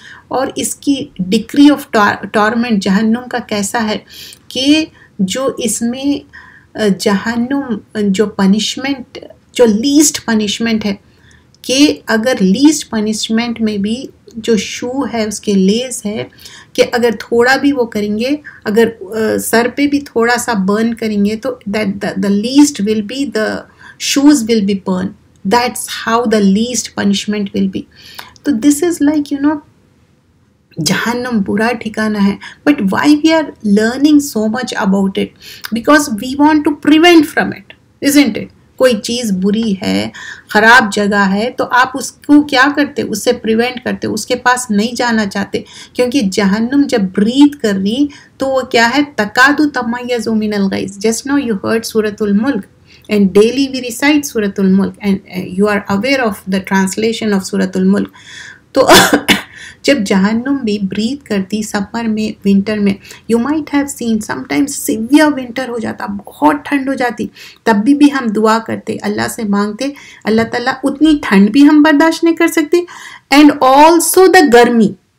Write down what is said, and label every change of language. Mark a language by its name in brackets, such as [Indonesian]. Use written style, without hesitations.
[Urdu] اور اس کی degree of ٹارمنٹ جہنم کا کیسا ہے کہ جو اس میں جہنم جو پنشمنٹ، جو لیسٹ پنشمنٹ ہے، کہ اگر لیسٹ پنشمنٹ میں بھی جو شو ہے، اس کے لیس ہے، کہ اگر تھوڑا بھی وہ کریں گے، اگر سر پہ بھی تھوڑا سا برن کریں گے تو [English] the least will be the shoes will be burned. That's how the least punishment will be. [Urdu] تو [English] this is like [Urdu] جہنم برا ٹھکانہ ہے. [English] But why we are learning so much about it? Because we want to prevent from it, isn't it؟ [Urdu] کوئی چیز بری ہے، خراب جگہ ہے، تو آپ اس کو کیا کرتے؟ اس سے پریونٹ کرتے، اس کے پاس نہیں جانا چاہتے. کیونکہ جہنم جب بریتھ کر رہی تو وہ کیا ہے؟ [Arabic] تکاد تمیز من الغیظ. [English] Just now you heard سورۃ الملک and daily we recite سورۃ الملک and you are aware of the translation of سورۃ الملک. [Urdu] تو جب جہنم بھی بریتھ کرتی سمر میں، ونٹر میں، [English] you might have seen some times severe winter [Urdu] ہو جاتا، بہت ٹھنڈ ہو جاتی، تب بھی ہم دعا کرتے، اللہ سے مانگتے اللہ تعالیٰ اتنی ٹھنڈ بھی ہم برداشت نہیں کر سکتے [English] and also the [Urdu] گرمی.